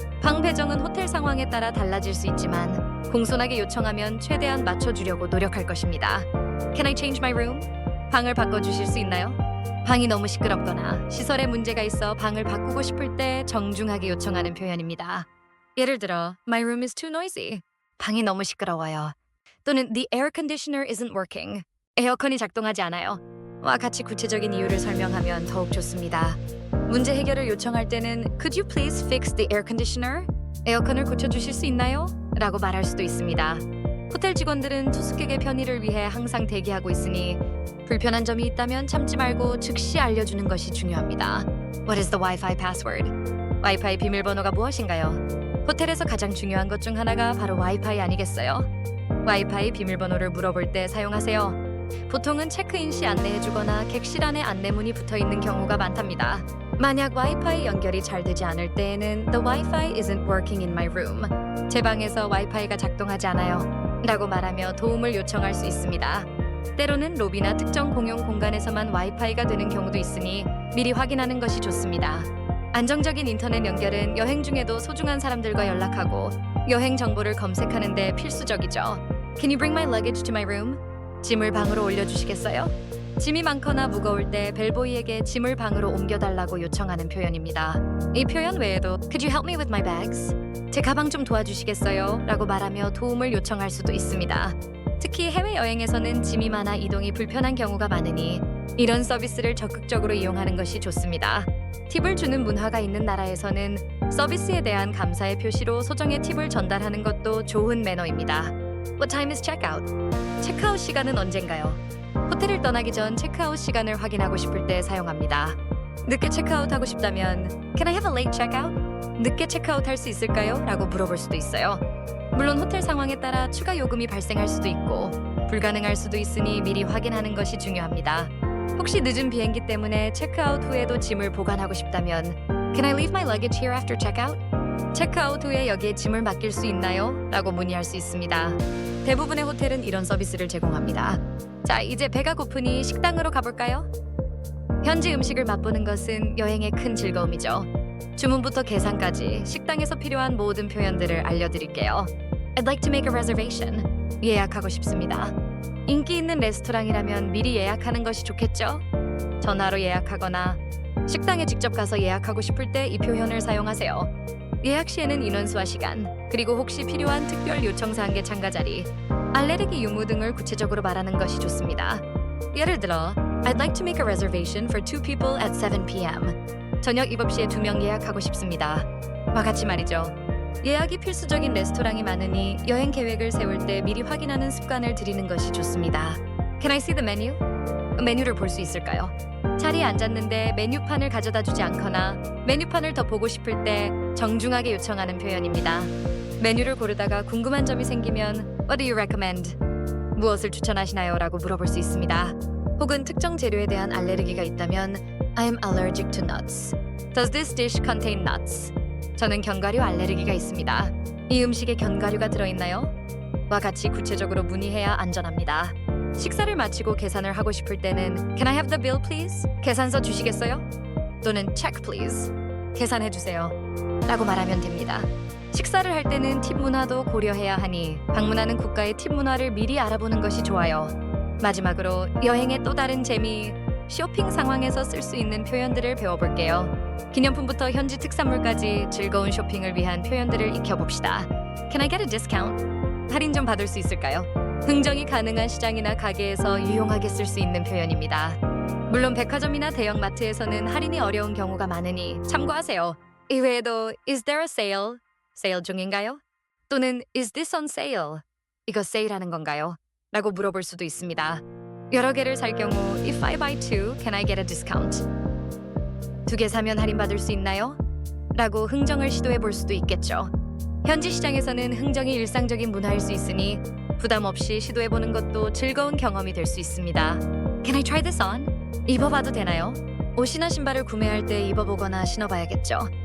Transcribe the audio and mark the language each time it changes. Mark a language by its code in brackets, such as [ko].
[ko] 방 배정은 호텔 상황에 따라 달라질 수 있지만 공손하게 요청하면 최대한 맞춰주려고 노력할 것입니다. [en] Can I change my room? [ko] 방을 바꿔주실 수 있나요? 방이 너무 시끄럽거나 시설에 문제가 있어 방을 바꾸고 싶을 때 정중하게 요청하는 표현입니다. 예를 들어 [en] My room is too noisy. [ko] 방이 너무 시끄러워요. 또는 [en] The air conditioner isn't working. [ko] 에어컨이 작동하지 않아요. 와 같이 구체적인 이유를 설명하면 더욱 좋습니다. 문제 해결을 요청할 때는 [en] Could you please fix the air conditioner? [ko] 에어컨을 고쳐주실 수 있나요? 라고 말할 수도 있습니다. 호텔 직원들은 투숙객의 편의를 위해 항상 대기하고 있으니 불편한 점이 있다면 참지 말고 즉시 알려주는 것이 중요합니다. [en] What is the Wi-Fi password? [ko] 와이파이 비밀번호가 무엇인가요? 호텔에서 가장 중요한 것 중 하나가 바로 와이파이 아니겠어요? 와이파이 비밀번호를 물어볼 때 사용하세요. 보통은 체크인 시 안내해주거나 객실 안에 안내문이 붙어있는 경우가 많답니다. 만약 와이파이 연결이 잘 되지 않을 때에는 [en] The Wi-Fi isn't working in my room. [ko] 제 방에서 와이파이가 작동하지 않아요. 라고 말하며 도움을 요청할 수 있습니다. 때로는 로비나 특정 공용 공간에서만 와이파이가 되는 경우도 있으니 미리 확인하는 것이 좋습니다. 안정적인 인터넷 연결은 여행 중에도 소중한 사람들과 연락하고 여행 정보를 검색하는 데 필수적이죠. [en] Can you bring my luggage to my room? [ko] 짐을 방으로 올려주시겠어요? 짐이 많거나 무거울 때 벨보이에게 짐을 방으로 옮겨달라고 요청하는 표현입니다. 이 표현 외에도 [en] Could you help me with my bags? [ko] 제 가방 좀 도와주시겠어요? 라고 말하며 도움을 요청할 수도 있습니다. 특히 해외여행에서는 짐이 많아 이동이 불편한 경우가 많으니 이런 서비스를 적극적으로 이용하는 것이 좋습니다. 팁을 주는 문화가 있는 나라에서는 서비스에 대한 감사의 표시로 소정의 팁을 전달하는 것도 좋은 매너입니다. [en] What time is checkout? [ko] 체크아웃 시간은 언젠가요? 호텔을 떠나기 전 체크아웃 시간을 확인하고 싶을 때 사용합니다. 늦게 체크아웃하고 싶다면 [en] Can I have a late checkout? [ko] 늦게 체크아웃 할 수 있을까요? 라고 물어볼 수도 있어요. 물론 호텔 상황에 따라 추가 요금이 발생할 수도 있고 불가능할 수도 있으니 미리 확인하는 것이 중요합니다. 혹시 늦은 비행기 때문에 체크아웃 후에도 짐을 보관하고 싶다면 [en] Can I leave my luggage here after checkout? [ko] 체크아웃 후에 여기에 짐을 맡길 수 있나요? 라고 문의할 수 있습니다. 대부분의 호텔은 이런 서비스를 제공합니다. 자, 이제 배가 고프니 식당으로 가볼까요? 현지 음식을 맛보는 것은 여행의 큰 즐거움이죠. 주문부터 계산까지 식당에서 필요한 모든 표현들을 알려드릴게요. [en] I'd like to make a reservation. [ko] 예약하고 싶습니다. 인기 있는 레스토랑이라면 미리 예약하는 것이 좋겠죠? 전화로 예약하거나 식당에 직접 가서 예약하고 싶을 때 이 표현을 사용하세요. 예약 시에는 인원수와 시간, 그리고 혹시 필요한 특별 요청 사항의 참가 자리, 알레르기 유무 등을 구체적으로 말하는 것이 좋습니다. 예를 들어, [en] I'd like to make a reservation for 2 people at 7 p.m. [ko] 저녁 7시에 2명 예약하고 싶습니다. 와 같이 말이죠. 예약이 필수적인 레스토랑이 많으니 여행 계획을 세울 때 미리 확인하는 습관을 들이는 것이 좋습니다. [en] Can I see the menu? [ko] 메뉴를 볼 수 있을까요? 자리에 앉았는데 메뉴판을 가져다 주지 않거나 메뉴판을 더 보고 싶을 때 정중하게 요청하는 표현입니다. 메뉴를 고르다가 궁금한 점이 생기면 [en] What do you recommend? [ko] 무엇을 추천하시나요? 라고 물어볼 수 있습니다. 혹은 특정 재료에 대한 알레르기가 있다면 [en] I'm allergic to nuts. Does this dish contain nuts? [ko] 저는 견과류 알레르기가 있습니다. 이 음식에 견과류가 들어있나요? 와 같이 구체적으로 문의해야 안전합니다. 식사를 마치고 계산을 하고 싶을 때는 [en] Can I have the bill please? [ko] 계산서 주시겠어요? 또는 [en] Check please. [ko] 계산해 주세요. 라고 말하면 됩니다. 식사를 할 때는 팁 문화도 고려해야 하니 방문하는 국가의 팁 문화를 미리 알아보는 것이 좋아요. 마지막으로 여행의 또 다른 재미, 쇼핑 상황에서 쓸 수 있는 표현들을 배워볼게요. 기념품부터 현지 특산물까지 즐거운 쇼핑을 위한 표현들을 익혀봅시다. [en] Can I get a discount? [ko] 할인 좀 받을 수 있을까요? 흥정이 가능한 시장이나 가게에서 유용하게 쓸 수 있는 표현입니다. 물론 백화점이나 대형 마트에서는 할인이 어려운 경우가 많으니 참고하세요. 이외에도 [en] Is there a sale? [ko] 세일 중인가요? [en] 또는 Is this on sale? [ko] 이거 세일하는 건가요? 라고 물어볼 수도 있습니다. 여러 개를 살 경우 [en] If I buy 2, can I get a discount? [ko] 2개 사면 할인받을 수 있나요? 라고 흥정을 시도해 볼 수도 있겠죠. 현지 시장에서는 흥정이 일상적인 문화일 수 있으니 부담 없이 시도해 보는 것도 즐거운 경험이 될 수 있습니다. [en] Can I try this on? [ko] 입어봐도 되나요? 옷이나 신발을 구매할 때 입어보거나 신어봐야겠죠.